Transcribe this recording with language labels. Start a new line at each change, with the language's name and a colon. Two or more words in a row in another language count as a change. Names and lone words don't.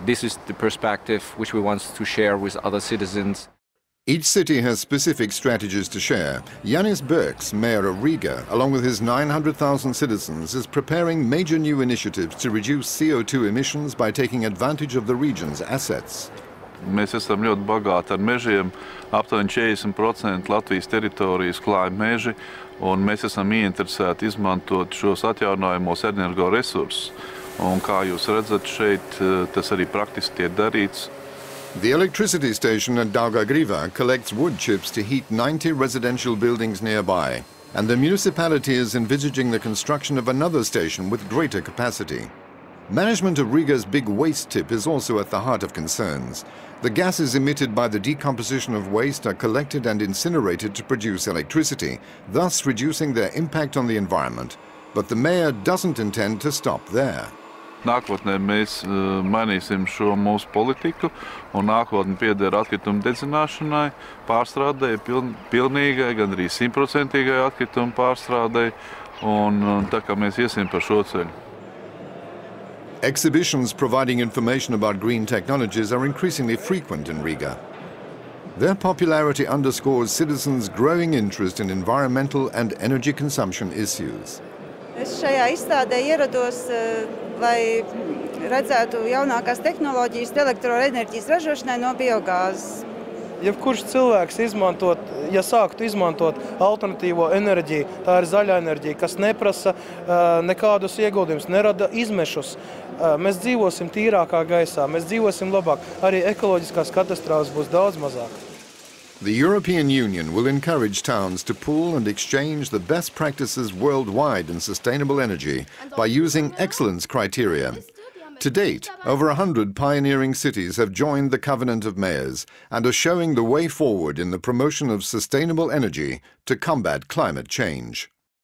English: This is the perspective which we want to share with other citizens. Each city has specific strategies to share. Yanis Birks, mayor of Riga, along with his 900,000 citizens, is preparing major new initiatives to reduce CO2 emissions by taking advantage of the region's assets.
Latvian: Mēs esam ļoti bagāti ar mežiem, aptuveni 40% Latvijas teritorijas klāja meži, un mēs esam ieinteresēti izmantot šos atjaunojamos energoresursus. Un kā jūs redzat šeit, tas arī praktiski tiek darīts.
English: The electricity station at Daugavgrīva collects wood chips to heat 90 residential buildings nearby, and the municipality is envisaging the construction of another station with greater capacity. Management of Riga's big waste tip is also at the heart of concerns. The gases emitted by the decomposition of waste are collected and incinerated to produce electricity, thus reducing their impact on the environment. But the mayor doesn't intend to stop there.
Latvian: Nākotnē mēs mainīsim šo mūsu politiku, un nākotne pieder atkritumu dedzināšanai, pārstrādei, pilnīgai, gan arī 100% atkritumu pārstrādei, un tā kā mēs iesim par šo ceļu.
English: Exhibitions providing information about green technologies are increasingly frequent in Riga. Their popularity underscores citizens' growing interest in environmental and energy consumption issues.
Latvian: Es šajā izstādē ierados, lai redzētu jaunākās tehnoloģijas elektroenerģijas ražošanai no biogāzes. Jebkurš cilvēks sāktu izmantot alternatīvo enerģiju, tā ir zaļā enerģija, kas neprasa nekādus ieguldījumus, nerada izmešus. Mēs dzīvosim tīrākā gaisā, mēs dzīvosim labāk, arī ekoloģiskās katastrofas būs daudz mazāk.
English: The European Union will encourage towns to pool and exchange the best practices worldwide in sustainable energy by using excellence criteria. To date, over 100 pioneering cities have joined the Covenant of Mayors and are showing the way forward in the promotion of sustainable energy to combat climate change.